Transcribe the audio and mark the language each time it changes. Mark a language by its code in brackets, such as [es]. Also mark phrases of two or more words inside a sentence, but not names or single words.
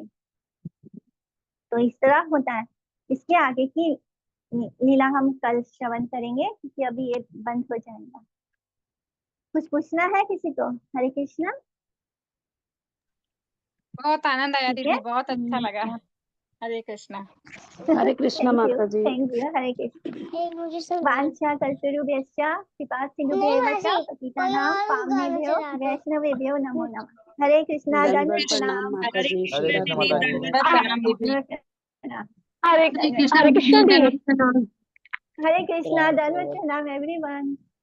[hi] तो इस तरह होता है। इसके आगे की लीला हम कल श्रवण करेंगे क्योंकि अभी ये बंद हो जाएगा। कुछ पूछना है किसी को? हरे कृष्णा। बहुत आनंद आया ठीक है, दीदी, बहुत अच्छा लगा। हरे कृष्णा। हरे कृष्णा माता जी। [en] thank you. [hi] हरे कृष्ण। [sa] वांछा कल्पतरुभ्यश्च कृपा सिन्धुभ्येव च पतितानां पावनेभ्यो वैष्णवेभ्यो नमो नमः। [hi] हरे कृष्णा, दंडवत दंड प्रणाम प्रणाम। माता जी। हरे कृष्ण माता जी। प्रणाम दीदी। हरे कृष्ण दी। हरे कृष्णा, दंड प्रणाम एवरीवन।